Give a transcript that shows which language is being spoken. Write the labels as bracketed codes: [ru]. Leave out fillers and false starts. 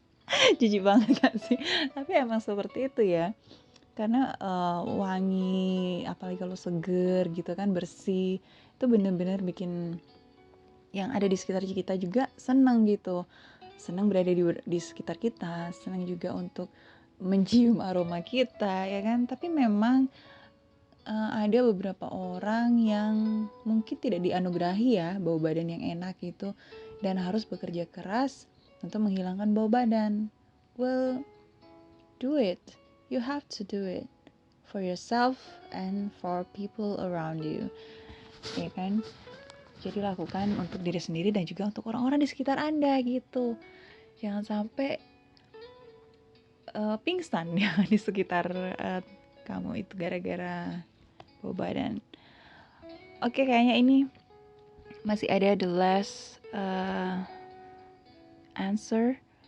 [id] Jijik banget kan sih, tapi emang seperti itu ya, karena wangi, apalagi kalau seger gitu kan, bersih, itu bener-bener bikin yang ada di sekitar kita juga senang gitu, senang berada di sekitar kita, senang juga untuk mencium aroma kita, ya kan. Tapi memang ada beberapa orang yang mungkin tidak dianugerahi ya bau badan yang enak gitu, dan harus bekerja keras untuk menghilangkan bau badan. [en] Well, do it. You have to do it for yourself and for people around you, ya kan. [id] Jadi lakukan untuk diri sendiri dan juga untuk orang-orang di sekitar Anda gitu. Jangan sampai pingsan ya di sekitar kamu itu gara-gara bau badan. Oke, kayaknya ini masih ada [en] the last answer.